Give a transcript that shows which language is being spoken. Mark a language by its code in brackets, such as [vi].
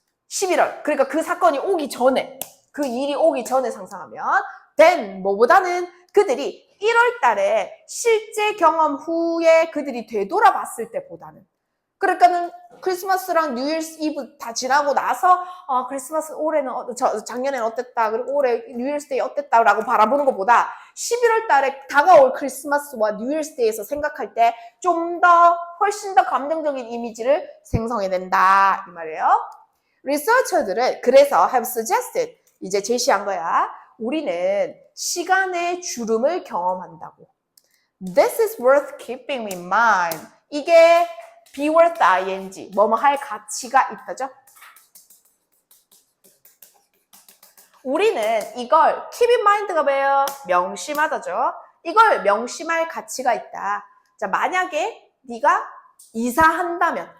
[ko] 11월 그러니까 그 사건이 오기 전에 그 일이 오기 전에 상상하면 then 뭐보다는 그들이 1월 달에 실제 경험 후에 그들이 되돌아봤을 때보다는 그러니까는 크리스마스랑 뉴 이어스 이브 다 지나고 나서 크리스마스 올해는 작년에는 어땠다 그리고 올해 뉴 이어스 데이 어땠다라고 바라보는 것보다 11월 달에 다가올 크리스마스와 뉴 이어스 데이에서 생각할 때 좀 더 훨씬 더 감정적인 이미지를 생성해낸다 이 말이에요. 리서처들은 그래서 [en] have suggested [ko] 이제 제시한 거야. 우리는 시간의 주름을 경험한다고. [en] This is worth keeping in mind. [ko] 이게 [en] be worth ing, [ko] 뭐뭐 할 가치가 있다죠. 우리는 이걸 [en] keep in mind [ko] 가 뭐예요? 명심하다죠. 이걸 명심할 가치가 있다. 자, 만약에 네가 이사한다면.